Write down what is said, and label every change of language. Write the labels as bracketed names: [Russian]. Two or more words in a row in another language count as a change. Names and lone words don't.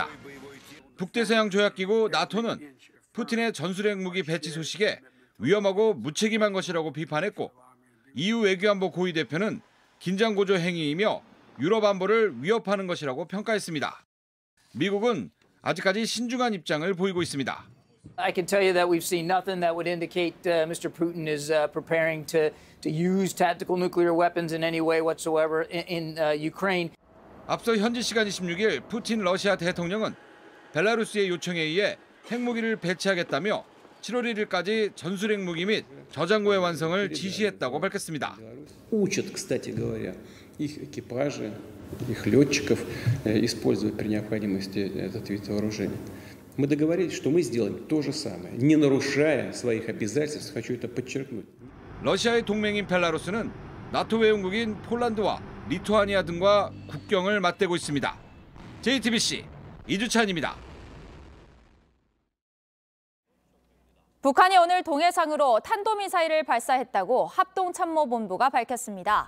[Korean] 북대서양 조약기구 나토는 푸틴의 전술핵 무기 배치 소식에 위험하고 무책임한 것이라고 비판했고 EU 외교안보 고위 대표는 긴장 고조 행위이며 유럽 안보를 위협하는 것이라고 평가했습니다. 미국은 아직까지 신중한 입장을 보이고 있습니다. [English] I can tell you that we've seen nothing that would indicate Mr. Putin is preparing to use tactical nuclear weapons in any way whatsoever in Ukraine. [Korean] 앞서 현지 시간 26일 푸틴 러시아 대통령은 벨라루스의 요청에 의해 핵무기를 배치하겠다며 7월 1일까지 전술핵 무기 및 저장고의 완성을 지시했다고 밝혔습니다. [Russian] Учат, кстати говоря, их экипажи, их летчиков использовать при необходимости этот вид вооружения. Мы договорились, что мы сделаем то же самое, не нарушая своих обязательств. Хочу это подчеркнуть. [Korean] 러시아의 동맹인 벨라루스는 나토 회원국인 폴란드와 리투아니아 등과 국경을 맞대고 있습니다. JTBC 이주찬입니다. 북한이 오늘 동해상으로 탄도미사일을 발사했다고 합동참모본부가 밝혔습니다.